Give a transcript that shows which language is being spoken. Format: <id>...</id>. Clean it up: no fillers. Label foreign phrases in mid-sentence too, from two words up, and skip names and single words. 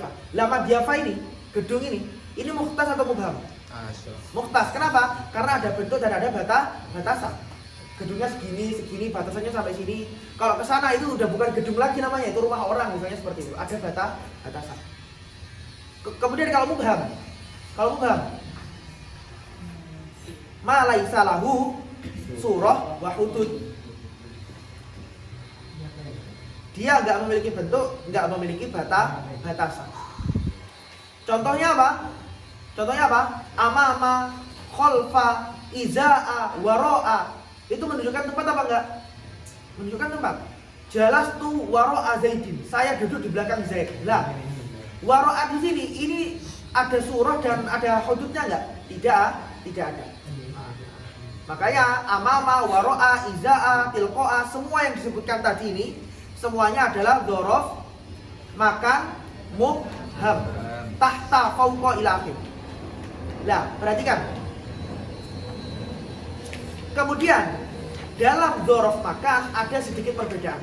<id>Lah madhyafa ini, gedung ini mukhtas atau mubham? Mukhtas. Kenapa? Karena ada bentuk dan ada batasan. Gedungnya segini, batasannya sampai sini. Kalau ke sana itu udah bukan gedung lagi namanya, itu rumah orang misalnya seperti itu. Ada batasan. Kemudian kalau mubham,</id> <ar>ما ليس له صورة وحدود.</ar> <id>Dia enggak memiliki bentuk, enggak memiliki batasan. Contohnya apa?</id> <ar>أمام، خلف، إزاء، وراء.</ar> <id>Itu menunjukkan tempat apa enggak? Menunjukkan tempat. Jelas tuh</id> <ar>وراء زيد.</ar> <id>Saya duduk di belakang Zaid. Lah, waro'a di sini ini ada surah dan ada hududnya enggak? Tidak ada. Makanya</id> <ar>أمام، وراء، إزاء، تلقاء,</ar> <id>semua yang disebutkan tadi ini semuanya adalah</id> <ar>ظرف مكان مبهم تحت فوق إلى آخره.</ar> <id>Nah, perhatikan. Kemudian dalam</id> <ar>ظرف مكان</ar> <id>ada sedikit perbedaan.</id>